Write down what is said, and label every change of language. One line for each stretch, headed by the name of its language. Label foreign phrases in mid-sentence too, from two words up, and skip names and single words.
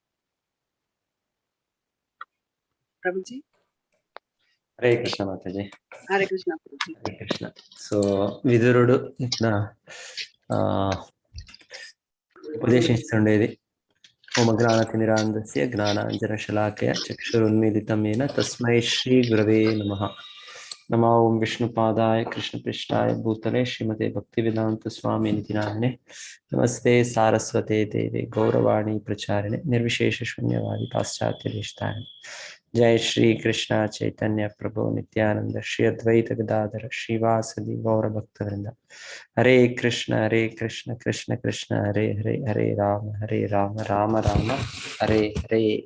Telugu: ప్రభుజీ హరే కృష్ణ మాతాజీ. హరే కృష్ణ ప్రభుజీ. హరే కృష్ణ. సో విదురుడు ఇట్లా ఉపదేశిస్తుండేది.
Sanskrit: ఓమజ్ఞానతిమిరాంధస్య జ్ఞానాంజనశలాకయ చక్షురున్మీలితం येन తస్మై శ్రీ గురవే నమః. నమో ఓం విష్ణుపాదాయ కృష్ణపృష్ఠాయ భూతలే శ్రీమతే భక్తివేదాంత స్వామినితి నామినే. నమస్తే సారస్వతే దేవే గౌరవాణి ప్రచారిణే నిర్విశేష శూన్యవాది పాశ్చాత్యదేశతారిణి. జై శ్రీ కృష్ణ చైతన్య ప్రభు నిత్యానంద శ్రీ అద్వైత గదాధర శ్రీవాసది గౌర భక్తవృంద. హరే కృష్ణ కృష్ణ కృష్ణ హరే హరే హరే రామ రామ రామ హరే హరే.